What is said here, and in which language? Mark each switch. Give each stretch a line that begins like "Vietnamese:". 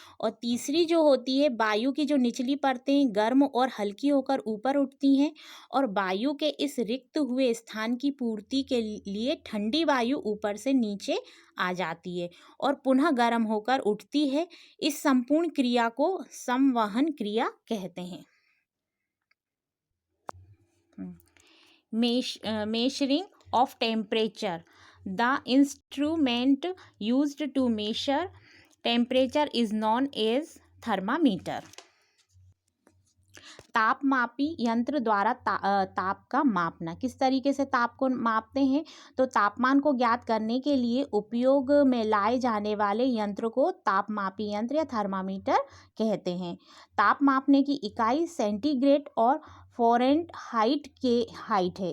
Hindi: और तीसरी जो होती है, वायु की जो निचली परतें गर्म और हल्की होकर ऊपर उठती हैं और वायु के इस रिक्त हुए स्थान की पूर्ति के लिए ठंडी वायु ऊपर से नीचे आ जाती है और पुनः गर्म होकर उठती है। इस संपूर्ण क्रिया को संवहन क्रिया कहते हैं।
English: Measuring of temperature. The instrument used to measure temperature is known as thermometer.
Hindi: तापमापी यंत्र द्वारा ताप का मापना। किस तरीके से ताप को मापते हैं? तो तापमान को ज्ञात करने के लिए उपयोग में लाए जाने वाले यंत्र को तापमापी यंत्र या थर्मामीटर कहते हैं। ताप मापने की इकाई सेंटीग्रेड और फ़ारेनहाइट है।